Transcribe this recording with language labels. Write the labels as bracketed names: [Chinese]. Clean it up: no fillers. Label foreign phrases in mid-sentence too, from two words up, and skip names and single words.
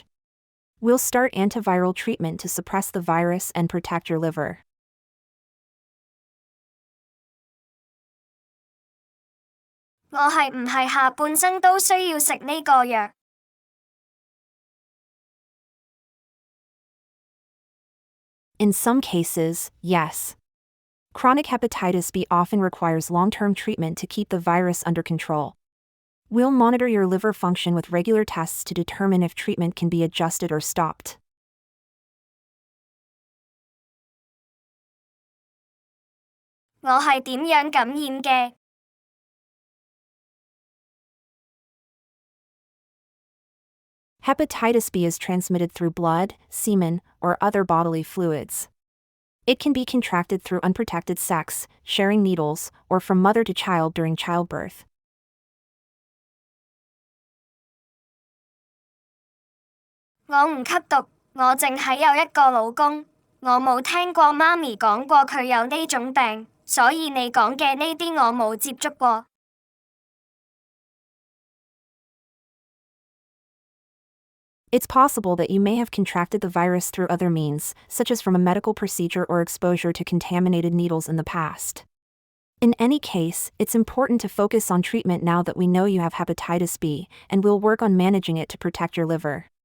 [English] We'll start antiviral treatment to suppress the virus and protect your liver. [Cantonese] 我係唔係下半生都需要食呢個藥？ [English] In some cases, yes. Chronic hepatitis B often requires long-term treatment to keep the virus under control. We'll monitor your liver function with regular tests to determine if treatment can be adjusted or stopped. [Cantonese] 我係點樣感染嘅？ [English] Hepatitis B is transmitted through blood, semen, or other bodily fluids. It can be contracted through unprotected sex, sharing needles, or from mother to child during childbirth. [Cantonese] 我唔吸毒，我淨係有一個老公，我冇聽過媽咪講過佢有呢種病，所以你講嘅呢啲我冇接觸過。 [English] It's possible that you may have contracted the virus through other means, such as from a medical procedure or exposure to contaminated needles in the past. In any case, it's important to focus on treatment now that we know you have hepatitis B, and we'll work on managing it to protect your liver.